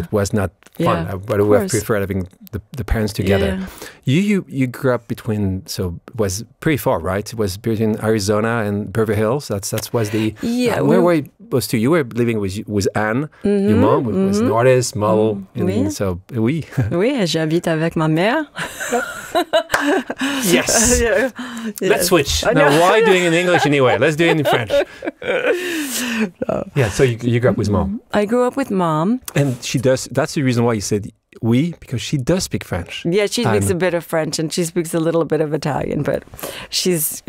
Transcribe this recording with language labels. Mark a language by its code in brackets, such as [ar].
[en] It was not fun. I would have preferred having the parents together. Yeah. You grew up between, so it was pretty far, right? It was between Arizona and Beverly Hills. That was the where were those two? You were living with Anne, your mom, who was an artist, model, and so [fr] oui. Oui, j'habite avec ma mère. [en] Yes. Let's switch. No, why doing it in English anyway? Let's do it in French. Yeah, so you grew up with mom. I grew up with mom. And she does, that's the reason why you said oui, because she does speak French. Yeah, she speaks a bit of French and she speaks a little bit of Italian, but she's,